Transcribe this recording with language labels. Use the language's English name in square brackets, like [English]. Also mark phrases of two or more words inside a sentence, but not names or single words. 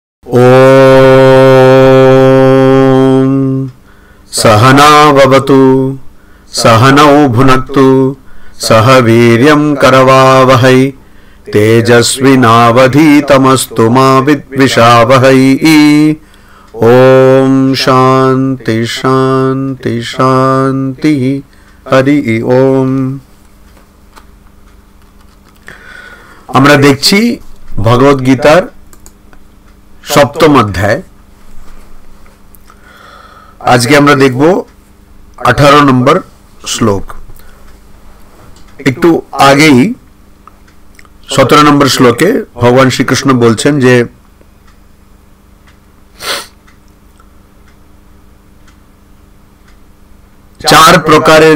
[Sanskrit] ओम सहना भवतु सहनौ भुनक्तु सह वीर्यं करवावहै तेजस्विनावधीतमस्तु मा विद्विषावहै। ओम शांति शांति शांति। हरि ओम। [Bangla] আমরা দেখছি ভগবত গীতার সপ্তম অধ্যায়। আজকে আমরা দেখব 18 নম্বর শ্লোক। একটু আগেই 17 নম্বর শ্লোকে ভগবান শ্রীকৃষ্ণ বলছেন যে চার প্রকারের